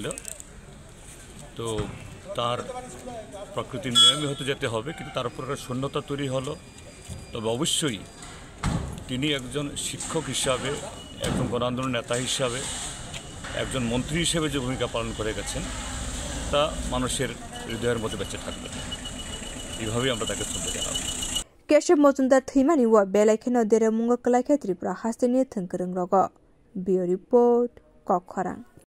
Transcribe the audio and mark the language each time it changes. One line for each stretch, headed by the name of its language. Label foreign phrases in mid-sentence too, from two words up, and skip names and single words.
Bangla: তো তার প্রকৃতির নিয়মে হতে যেতে হবে, কিন্তু তার উপর একটা শূন্যতা তৈরি হলো। তবে অবশ্যই তিনি একজন শিক্ষক হিসাবে, একজন গণ আন্দোলন নেতা হিসাবে, একজন মন্ত্রী হিসেবে যে ভূমিকা পালন করে গেছেন তা মানুষের হৃদয়ের মধ্যে বেঁচে থাকবে। এইভাবেই আমরা তাকে শ্রদ্ধা জানাবো।
Kok Borok: Keshav Mojumdar thimani wa belekheno deramungo klaikha Tripura hastini thungkrung rogo. Bio report Kokkhorang।